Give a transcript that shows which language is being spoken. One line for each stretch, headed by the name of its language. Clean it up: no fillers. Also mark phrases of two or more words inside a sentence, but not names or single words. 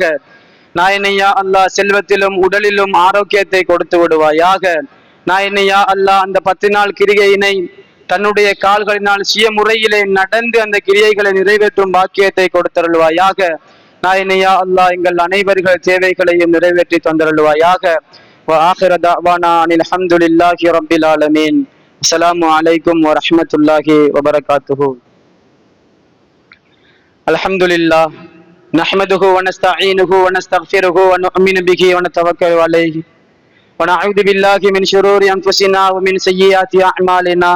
Tamil: நாயனையா அல்லாஹ் செல்வத்திலும் உடலிலும் ஆரோக்கியத்தை கொடுத்து விடுவாயாக. நாயனையா அல்லாஹ் அந்த 10 நாள் கிரிகையினை தன்னுடைய கால்களினால் சுய முறையிலே நடந்து அந்த கிரியைகளை நிறைவேற்றும் பாக்கியத்தை கொடுத்தருள்வாயாக. நாயனையா அல்லாஹ் எங்கள் அனைவர்கள் தேவைகளையும் நிறைவேற்றி தந்தருள்வாயாக.
Arabic: وآخر دعوانا أن الحمد لله رب العالمين. السلام عليكم ورحمة الله وبركاته. الحمد لله نحمده ونستعينه ونستغفره ونؤمن به ونتوكل عليه ونعوذ بالله من شرور أنفسنا ومن سيئات أعمالنا.